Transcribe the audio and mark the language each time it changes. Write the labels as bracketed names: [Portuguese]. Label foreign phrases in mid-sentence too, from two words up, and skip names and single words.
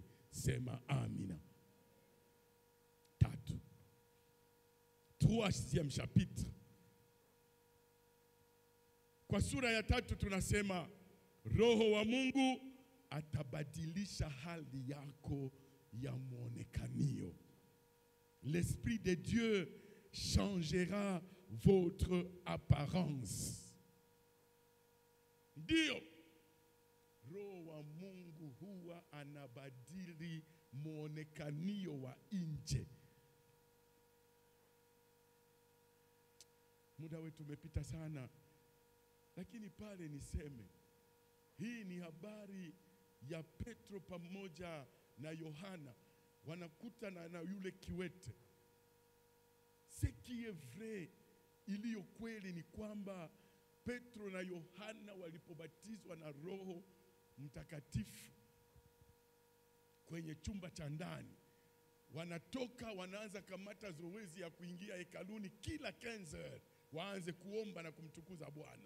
[Swahili] Sema amina. [French] 3e chapitre. [Swahili] Kwa sura ya 3 tunasema Roho wa Mungu atabadilisha hali yako ya muonekanio. [French] L'Esprit de Dieu changera votre apparence. [Swahili] Ndio, Roho wa Mungu huwa anabadili muonekanio wa nje. Muda wetu umepita sana, lakini pale niseme, hii ni habari ya Petro pamoja na Yohana wanakutana na yule kiwete. [French] Ce qui est vrai, [Swahili] iliyo kweli ni kwamba Petro na Yohana walipobatizwa na Roho Mtakatifu kwenye chumba cha ndani, wanatoka wanaanza kamata zoezi ya kuingia hekaluni kila 15 waanze kuomba na kumtukuza Bwana.